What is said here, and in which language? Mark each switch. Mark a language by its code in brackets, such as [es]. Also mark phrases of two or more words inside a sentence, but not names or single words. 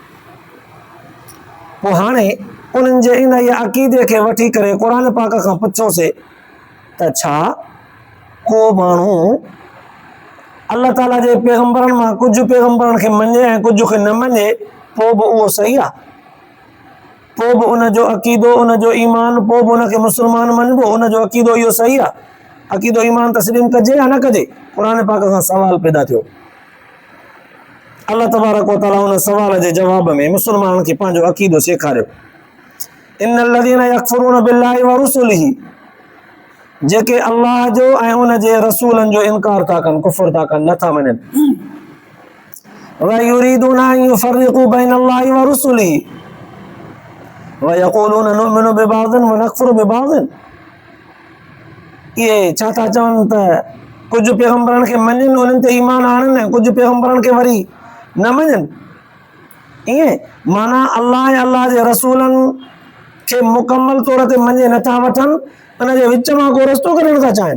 [sd] पोइ हाणे उन्हनि जे इन इहे अक़ीदे खे वठी करे क़ुर पाक खां पुछोसीं त छा को माण्हू अलाह ताला जे पैगंबरनि मां कुझु पैगंबरनि खे मञे ऐं कुझु खे न मञे, पोइ बि उहो सही आहे? पोइ बि उनजो अक़ीदो, उनजो ईमान, पोइ बि उनखे मुस्लमान मञिबो? उनजो अक़ीदो इहो सही आहे? अक़ीदो ईमान तस्लीम कजे या न कजे? क़ुर पाक खां सवाल पैदा थियो। [ar] الله تبارك وتعالى [sd] उन सवाल जे जवाब में मुस्लमाननि खे पंहिंजो अक़ीदो सेखारियो। [ar] إن الذين يكفرون بالله ورسله, [sd] जेके अल्लाह जो ऐं उन जे रसूलनि जो इनकार था कनि, कुफ़र था कनि, नथा मञनि। [ar] ويريدون أن يفرقوا بين الله ورسله ويقولون نؤمن ببعض ونكفر ببعض, [sd] इहे छा था चवनि त कुझु पैगंबरनि खे मञनि, उन्हनि ते ईमान आणनि ऐं कुझु पैगंबरनि खे वरी न मञनि। ईअं माना अल्लाह ऐं अल्लाह जे रसूलनि खे मुकमल तौर ते मञे नथा वठनि, उन जे विच मां को रस्तो कढणु था चाहिनि।